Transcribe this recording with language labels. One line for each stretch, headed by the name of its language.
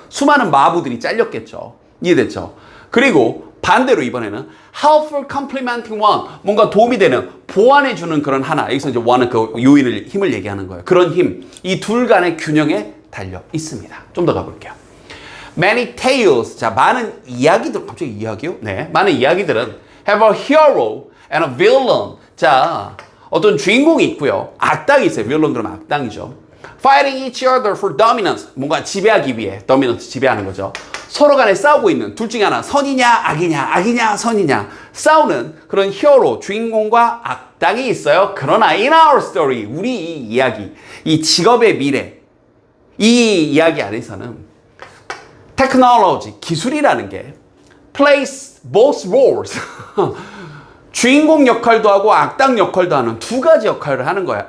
Korean: 수많은 마부들이 잘렸겠죠. 이해됐죠? 그리고 반대로 이번에는
English: helpful complementing one,
Korean: 뭔가 도움이 되는, 보완해주는 그런 하나. 여기서 이제 one은 그 요인을, 힘을 얘기하는 거예요. 그런 힘, 이 둘 간의 균형에 달려 있습니다. 좀 더 가볼게요.
English: Many tales,
Korean: 자, 많은 이야기들, 갑자기 이야기요? 네, 많은 이야기들은
English: have a hero and a villain.
Korean: 자, 어떤 주인공이 있고요, 악당이 있어요. villain 그러면 악당이죠.
English: Fighting each other for dominance,
Korean: 뭔가 지배하기 위해,
English: dominance
Korean: 지배하는 거죠. 서로 간에 싸우고 있는, 둘 중에 하나, 선이냐 악이냐 선이냐 싸우는 그런 히어로, 주인공과 악당이 있어요. 그러나
English: in our story,
Korean: 우리 이 이야기, 이 직업의 미래, 이 이야기 안에서는 테크놀로지, 기술이라는 게
English: plays both roles
Korean: 주인공 역할도 하고 악당 역할도 하는 두 가지 역할을 하는 거예요.